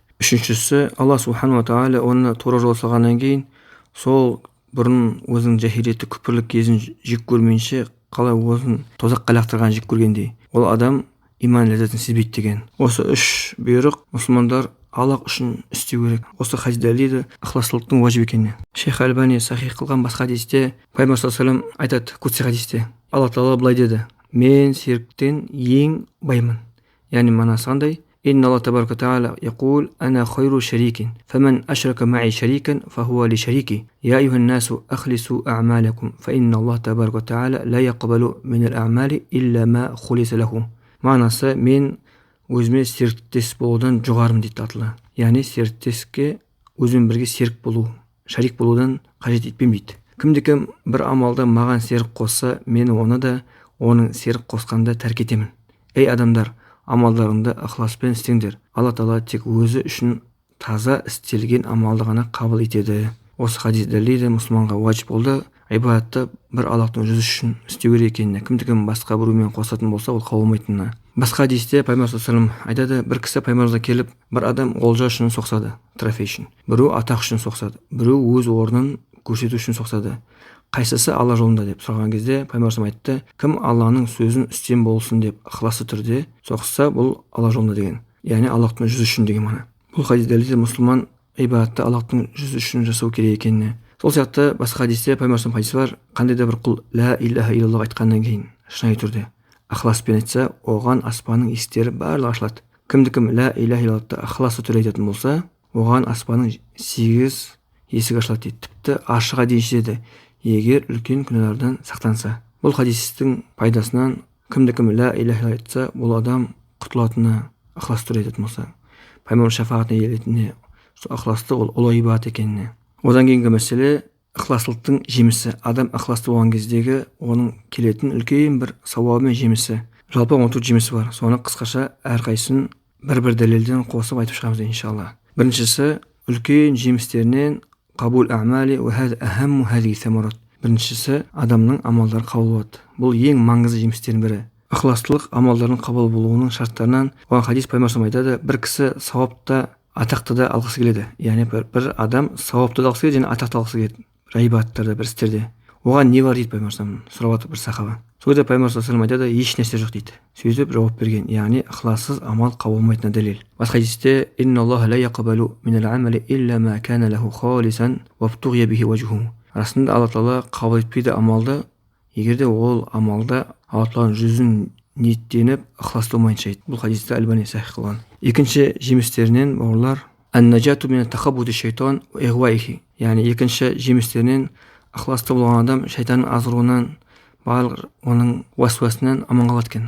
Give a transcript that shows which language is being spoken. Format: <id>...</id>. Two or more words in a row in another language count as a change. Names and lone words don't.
<kk>Үшіншісі, Алла</kk> <ar>سبحانه وتعالى</ar> <kk>оны тура жол салғаннан кейін, сол бұрын өзінің жахилиетті күпірлік кезін жек көрмейінше, қалай өзін тозаққа лақтырған жек көргендей, ол адам иман ләззатын сезбейді деген. Осы 3 бұйрық мұсылмандар Аллах үшін істеу керек. Осы хадис дәлелдейді ықыластылықтың уәжіп екеніне. Шейх Албани сахих қылған басқа хадисте пайғамбар</kk> <ar>صلى الله عليه وسلم</ar> <kk>айтады, кутси хадисте, Алла Тағала былай деді: мен серіктен ең баймын. Яғни мағынасы қандай?</kk> <ar>إن الله تبارك وتعالى يقول أنا خير شريك فمن أشرك معي شريكا فهو لشريكي. يا أيها الناس أخلصوا أعمالكم فإن الله تبارك وتعالى لا يقبل من الأعمال إلا ما خلص له.</ar> <kk>Мағынасы, мен өзіме серіктес болудан жоғарым дейді атылы. Яғни серіктеске өзімен бірге серік болу, шарик болудан қажет етпеймін дейді. Кімде-кім бір амалда маған серік қосса, мен оны да оның серік қосқанда тәрк етемін. Ей адамдар, амалдарыңды ықыласпен істеңдер. Алла Тағала тек өзі үшін таза істелген амалды ғана қабыл етеді. Осы хадис дәлелдейді, мұсылманға уәжіп болды ибадатты бір Аллахтың жүзі үшін істеу керек екеніне. Кімде-кім басқа біреумен қосатын болса, ол қабыл болмайтынына. Басқа хадисте пайғамбар</kk> <ar>صلى الله عليه وسلم</ar> <kk>айтады, бір кісі пайғамбарымызға келіп, бір адам олжа үшін соқсады, трофей үшін. Біреу атақ үшін соқсады, біреу өз орнын көрсету үшін соқсады. Қайсысы Алла жолында деп сұраған кезде пайғамбарымыз айтты, кім Алланың сөзін үстем болсын деп ықыласты түрде соқса, бұл Алла жолында деген. Яғни Аллахтың жүзі үшін деген мағына. Бұл хадис дәлелдейді, мұсылман ибадатты Аллахтың жүзі үшін жасау керек екеніне. Сол сияқты басқа хадисте пайғамбарымыздың хадисі бар, қандай да бір құл</kk> <ar>لا إله إلا الله</ar> <kk>айтқаннан кейін шынайы түрде ықыласпен айтса, оған аспанның есіктері барлығы ашылады. Кімді-кім</kk> <ar>لا إله إلا الله</ar> <kk>ықыласты түрде айтатын болса, оған аспанның 8 есігі ашылады дейді. Тіпті аршыға дейін жетеді, егер үлкен күнәлардан сақтанса. Бұл хадистің пайдасынан кімді-кім</kk> <ar>لا إله إلا الله</ar> <kk>айтса, бұл адам құтылатынына ықыласты түрде айтатын болса, пайғамбар шафаатына иеленетініне, ықыласты ол ұлы ибадат екеніне. Одан кейінгі мәселе ықыластылықтың жемісі. Адам ықыласты болған кездегі оның келетін үлкен бір сауабы мен жемісі. Жалпы 14 жемісі бар. Соны қысқаша әрқайсысын бір дәлелден қосып айтып шығамыз иншалла. Біріншісі, үлкен жемістерінен</kk> <ar>قبول الأعمال وهذا أهم هذه الثمرات.</ar> <kk>Біріншісі, адамның амалдары қабыл болады. Бұл ең маңызды жемістердің бірі. Ықыластылық амалдардың қабыл болуының шарттарынан. Оған хадис пайғамбар айтады, бір кісі сауапта атақты да алғысы келеді. Яғни бір адам сауапты да алғысы келеді және атақты алғысы келеді. Ибадаттарда, бір істерде. Оған не бар дейді пайғамбар сұрап отыр бір сахаба. Сол кезде пайғамбар</kk> <ar>صلى الله عليه وسلم</ar> <kk>айтады, еш нәрсе жоқ дейді. Сөйтіп жауап берген. Яғни ықылассыз амал қабыл болмайтынына дәлел. Басқа хадисте</kk> <ar>إن الله لا يقبل من العمل إلا ما كان له خالصا وابتغي به وجهه.</ar> <kk>Расында Алла Тағала қабыл етпейді амалды, егер де ол амалда Алла Тағаланың жүзін ниеттеніп ықыласты болмайынша дейді. Бұл хадисті Албани сахих қылған. Екінші жемістерінен бауырлар</kk> <ar>النجاة من تخبط الشيطان وإغوائه.</ar> <kk>Яғни екінші жемістерінен ықыласты болған адам шайтанның азғыруынан барлық оның уасуасынан аман қалады екен.</kk>